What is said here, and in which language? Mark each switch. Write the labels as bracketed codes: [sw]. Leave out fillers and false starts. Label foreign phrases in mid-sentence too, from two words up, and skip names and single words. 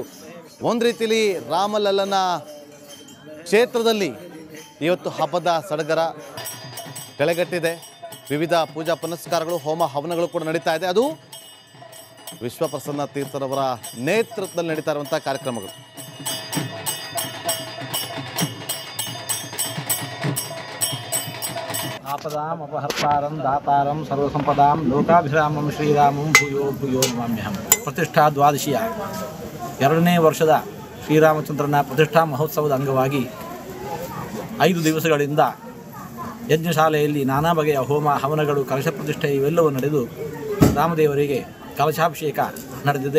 [kn] ಒಂದು ರೀತಿಯಲ್ಲಿ ರಾಮಲಲ್ಲನ ಕ್ಷೇತ್ರದಲ್ಲಿ ಇವತ್ತು ಹಬ್ಬದ ಸಡಗರ ಕಳೆಗಟ್ಟಿದೆ. ವಿವಿಧ ಪೂಜಾ ಪುನಸ್ಕಾರಗಳು, ಹೋಮ ಹವನಗಳು ಕೂಡ ನಡೀತಾ ಇದೆ. ಅದು ವಿಶ್ವಪ್ರಸನ್ನ ತೀರ್ಥರವರ ನೇತೃತ್ವದಲ್ಲಿ ನಡೀತಾ ಇರುವಂಥ ಕಾರ್ಯಕ್ರಮಗಳು. [sa] आपदाम् अपहर्तारं दातारं सर्वसंपदां लोकाभिरामं ಶ್ರೀರಾಮಂ ಭೂಯೋ ಭೂಯೋ ನಮಾಮ್ಯಹಂ. [kn] ಪ್ರತಿಷ್ಠಾ ದ್ವಾದಶಿಯ 2ನೇ ವರ್ಷದ ಶ್ರೀರಾಮಚಂದ್ರನ ಪ್ರತಿಷ್ಠಾ ಮಹೋತ್ಸವದ ಅಂಗವಾಗಿ 5 ದಿವಸಗಳಿಂದ ಯಜ್ಞಶಾಲೆಯಲ್ಲಿ ನಾನಾ ಬಗೆಯ ಹೋಮ ಹವನಗಳು, ಕಲಶ ಪ್ರತಿಷ್ಠೆ ಇವೆಲ್ಲವೂ ನಡೆದು ರಾಮದೇವರಿಗೆ ಕಲಶಾಭಿಷೇಕ ನಡೆದಿದೆ.